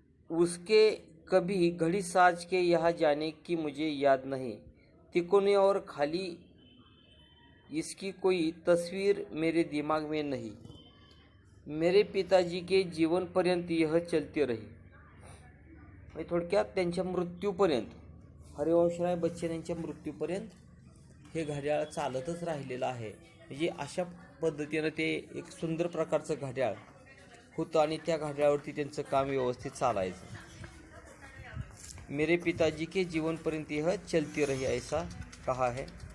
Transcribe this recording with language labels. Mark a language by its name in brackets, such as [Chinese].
[Hindi] उसके कभी घड़ी साज के यहाँ जाने की मुझे याद नहीं। तिकोने और खाली इसकी कोई तस्वीर मेरे दिमाग में नहीं। मेरे पिताजी के जीवनपर्यंत यह चलती रही। [Marathi] म्हणजे थोडक्यात त्यांच्या मृत्यूपर्यंत, हरिवंशराय बच्चन यांच्या मृत्यूपर्यंत हे घड्याळ चालतच राहिलेलं आहे. म्हणजे अशा पद्धतीनं ते एक सुंदर प्रकारचं घड्याळ होतं आणि त्या घड्याळावरती त्यांचं काम व्यवस्थित चालायचं. [Hindi] मेरे पिताजी के जीवनपर्यंत यह चलती रही ऐसा कहा है.